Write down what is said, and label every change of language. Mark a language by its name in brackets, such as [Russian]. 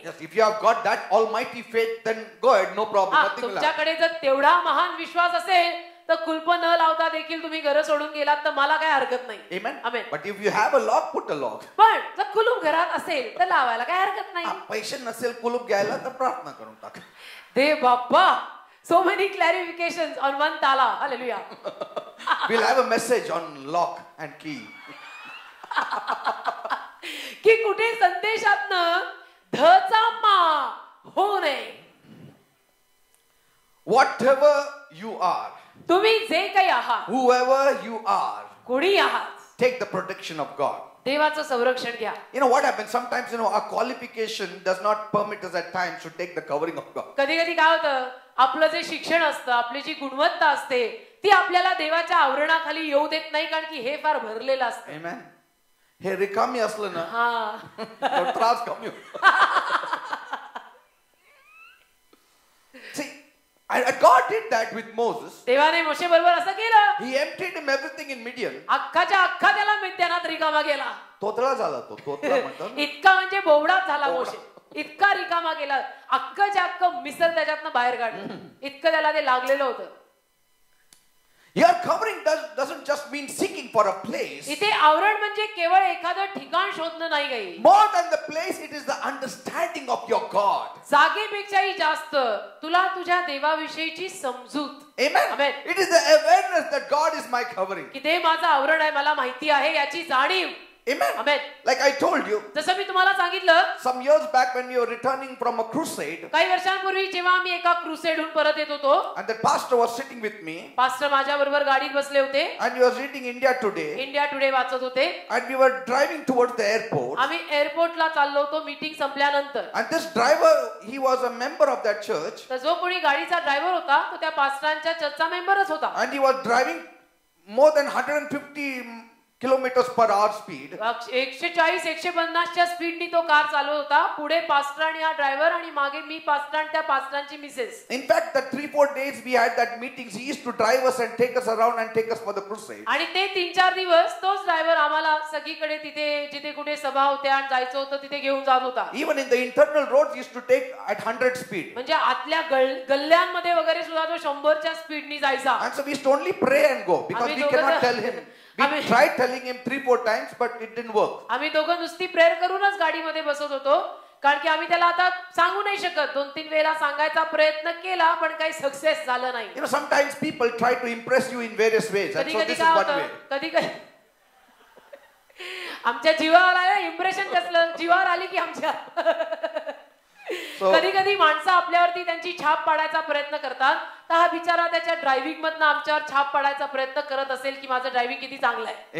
[English] Yes, if you have got that almighty faith, then go ahead, no problem. Nothing will happen. [Marathi] तुमच्याकडे जर तेवढा महान विश्वास असेल तर कुलप न लावता देखील तुम्ही घर सोडून गेलात तर मला काय हरकत नाही. [English] Amen. Amen. But if you have a lock, put a lock. [Marathi] पण जर कुलूप घरात असेल तर लावायला काय हरकत नाही. पैसे नसेल कुलूप घ्यायला तर प्रार्थना करून टाक. दे बाप्पा. [English] So many clarifications on one tala. Hallelujah. We'll have a message on lock and key. [Marathi] की कुठे संदेशातनं धचा मा होऊ नये. [English] Whatever you are, [Marathi] तुम्ही जे काही आहात, [English] whoever you are, [Marathi] कोणी आहात, [English] take the protection of God. [Marathi] देवाचं संरक्षण घ्या. [English] You know what happens? Sometimes, our qualification does not permit us at times to take the covering of God. [Marathi] कधी कधी काय होतं, आपलं जे शिक्षण असतं, आपली जी गुणवत्ता असते, ती आपल्याला देवाच्या आवरणाखाली येऊ देत नाही, कारण की हे फार भरलेलं असतं. Amen. हे रिकामी असलं ना, हा. त्रास कमी होतो. [English] See, and God did that with Moses. [Marathi] देवाने मोशे बरोबर असं केलं. [English] He emptied him everything in Midian. [Marathi] अख्खाच्या अख्खा त्याला मिद्यानात रिकामा गेला. तोतळा झाला तो, तोतळा म्हणतात. इतका म्हणजे बोबडाच झाला मोशे. इतका रिकामा गेला, अख्खच्या अख्खं मिसर त्याच्यातनं बाहेर काढलं. इतकं त्याला ते लागलेलं होतं. [English] Your covering doesn't just mean seeking for a place. [Marathi] इथे आवरण म्हणजे केवळ एखादं ठिकाण शोधणं नाही काही. [English] More than the place, it is the understanding of your God. [Marathi] जागेपेक्षाही जास्त तुला तुझ्या देवाविषयीची समजूत. [English] Amen. Amen. It is the awareness that God is my covering. [Marathi] की ते माझं आवरण आहे, मला माहिती आहे याची जाणीव. [English] Amen. Amen. Like I told you, [Marathi] जसं मी तुम्हाला सांगितलं, [English] some years back when we were returning from a crusade, [Marathi] काही वर्षांपूर्वी जेव्हा आम्ही एका क्रुसेडहून परत येत होतो, [English] and that pastor was sitting with me, [Marathi] pastor माझ्या बरोबर गाडीत बसले होते, [English] and he was reading India Today, [Marathi] India today वाचत होते, [English] and we were driving towards the airport, [Marathi] आम्ही एअरपोर्टला चाललो होतो मीटिंग संपल्यानंतर. [English] and this driver, he was a member of that church, [Marathi] तर जो कोणी गाडीचा ड्रायव्हर होता तो त्या पास्टरांच्या चर्चचा मेंबरच होता. [English] and he was driving more than 150 kilometers per hour speed. [Marathi] 140-150 च्या स्पीडनी तो कार चालवत होता. पुढे पास्टर आणि हा ड्रायव्हर आणि मागे मी पास्टर आणि त्या पास्टरांची Mrs. [English] In fact, the 3-4 days we had that meetings, he used to drive us and take us around and take us for the crusade. [Marathi] आणि ते 3-4 दिवस तोच ड्रायव्हर आम्हाला सगळीकडे तिथे जिथे कुठे सभा होत्या आणि जायचं होतं तिथे घेऊन जात होता. [English] Even in the internal roads, he used to take at 100 speed. [Marathi] म्हणजे आतल्या गल्ल्यांमध्ये वगैरे सुद्धा तो 100 च्या स्पीडनी जायचा. [English] And so we used to only pray and go because we cannot tell him. We tried telling him 3-4 times, but it didn't work. [Marathi] आम्ही दोघं नुसती प्रेयर करूनच गाडीमध्ये बसत होतो, कारण की आम्ही त्याला आता सांगू नाही शकत. 2-3 वेळा सांगायचा प्रयत्न केला पण काही सक्सेस झालं नाही. [English] Sometimes people try to impress you in various ways, and so this is one way. [Marathi] कधी आमच्या जीवावर आलं इम्प्रेशन कसलं, जीवावर आली की आमच्या कधी कधी माणसं आपल्यावरती त्यांची छाप पाडायचा प्रयत्न करतात. तर हा बिचारा त्याच्या ड्रायव्हिंग मधनं आमच्यावर छाप पाडायचा प्रयत्न करत असेल की माझं ड्रायव्हिंग किती चांगलं आहे.